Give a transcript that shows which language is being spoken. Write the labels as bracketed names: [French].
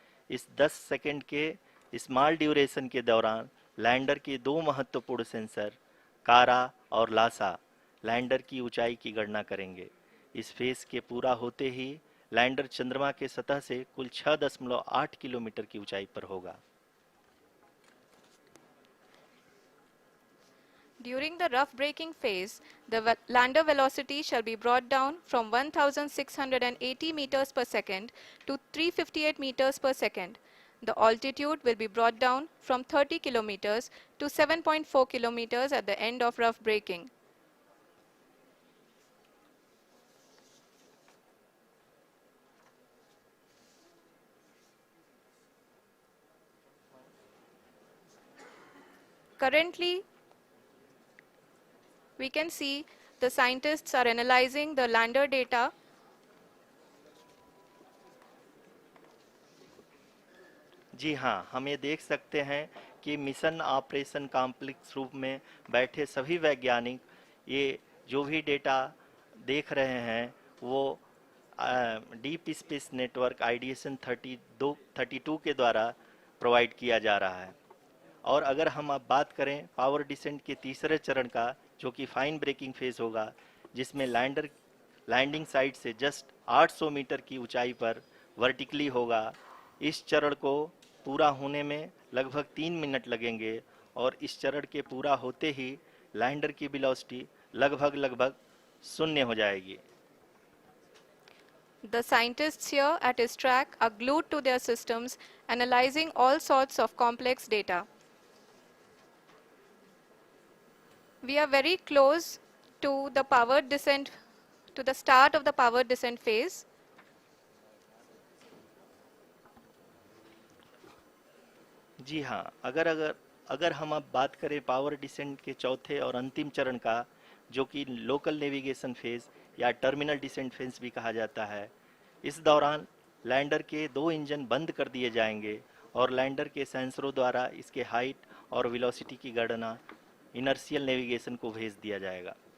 [Hindi] इस 10 सेकंड के small duration के दौरान लैंडर के दो महत्वपूर्ण सेंसर कारा और लासा लैंडर की ऊंचाई की गणना करेंगे। इस फेज के पूरा होते ही लैंडर चंद्रमा के सतह से कुल 6.8 किलोमीटर की ऊंचाई पर होगा। [English] During the rough braking phase, the lander velocity shall be brought down from 1680 meters per second to 358 meters per second. The altitude will be brought down from 30 kilometers to 7.4 kilometers at the end of rough braking. Currently, we can see the scientists are analyzing the lander data. [Hindi] जी हाँ, हम ये देख सकते हैं कि mission operation complex रूप में बैठे सभी वैज्ञानिक ये जो भी डेटा देख रहे हैं वो डीप स्पेस नेटवर्क IDSN 32 के द्वारा प्रोवाइड किया जा रहा है। और अगर हम अब बात करें पावर डिसेंट के तीसरे चरण का, जो कि फाइन ब्रेकिंग फेज होगा, जिसमें लैंडिंग साइट से जस्ट 800 मीटर की ऊंचाई पर वर्टिकली होगा। इस चरण को पूरा होने में लगभग 3 मिनट लगेंगे और इस चरण के पूरा होते ही लैंडर की वेलोसिटी लगभग शून्य हो जाएगी। [English] The scientists here at ISTRAC are glued to their systems, analyzing all sorts of complex data. We are very close to the powered descent, to the start of the powered descent phase. [Hindi] जी हाँ, अगर हम अब बात करें power descent के चौथे और अंतिम चरण का, जो कि लोकल नेविगेशन फेज या टर्मिनल डिसेंट फेज भी कहा जाता है, इस दौरान लैंडर के 2 इंजन बंद कर दिए जाएंगे और लैंडर के सेंसरों द्वारा इसके हाइट और वेलोसिटी की गणना इनर्शियल नेविगेशन को भेज दिया जाएगा।